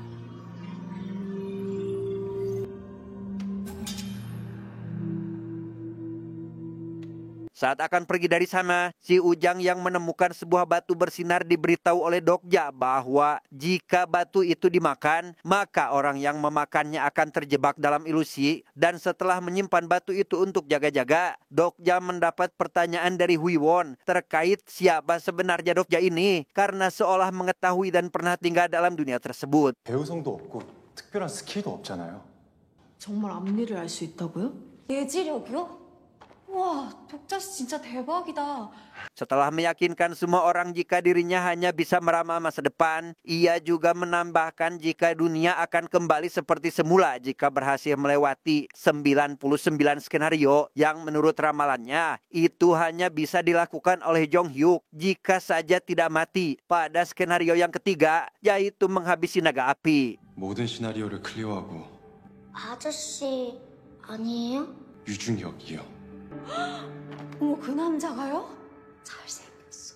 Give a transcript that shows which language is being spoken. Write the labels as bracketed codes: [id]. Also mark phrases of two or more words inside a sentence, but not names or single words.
[id] Saat akan pergi dari sana, si Ujang yang menemukan sebuah batu bersinar diberitahu oleh Dokja bahwa jika batu itu dimakan, maka orang yang memakannya akan terjebak dalam ilusi. Dan setelah menyimpan batu itu untuk jaga-jaga, Dokja mendapat pertanyaan dari Hwi-won terkait siapa sebenarnya Dokja ini, karena seolah mengetahui dan pernah tinggal dalam dunia tersebut. [ko] 배우성도 없고 특별한 스킬도 없잖아요. 정말 앞일을 알 수 있다고요? 예지력이요? 와, 독자씨 진짜 대박이다. [id] Setelah meyakinkan semua orang jika dirinya hanya bisa meramal masa depan, ia juga menambahkan jika dunia akan kembali seperti semula jika berhasil melewati 99 skenario yang menurut ramalannya itu hanya bisa dilakukan oleh Jong Hyuk jika saja tidak mati pada skenario yang ketiga, yaitu menghabisi naga api. [ko] 모든 시나리오를 클리어하고 아저씨 아니에요? 유중혁이요. 어머, 그 남자가요? 잘생겼어.